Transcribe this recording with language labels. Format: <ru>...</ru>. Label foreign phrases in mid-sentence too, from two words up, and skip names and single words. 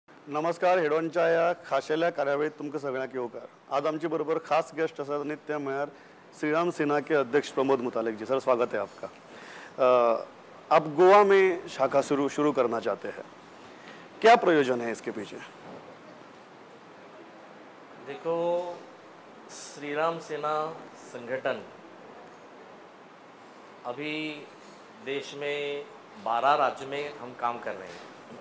<kok>नमस्कार. हेडोनच्या या खाशेल्या कार्यावळीत तुमचं सगळ्यांना येवकार. आज आमचे बरोबर खास गेस्ट आसात आणि ते म्हळ्यार श्रीराम सेना</kok> <hi>के अध्यक्ष</hi> <kok>प्रमोद मुतालिक जी. सर,</kok> <hi>स्वागत है आपका. आप गोवा में शाखा शुरू करना चाहते हैं, क्या प्रयोजन है इसके पीछे? देखो, श्रीराम सेना संगठन अभी देश में 12 राज्य में हम काम कर रहे हैं.</hi>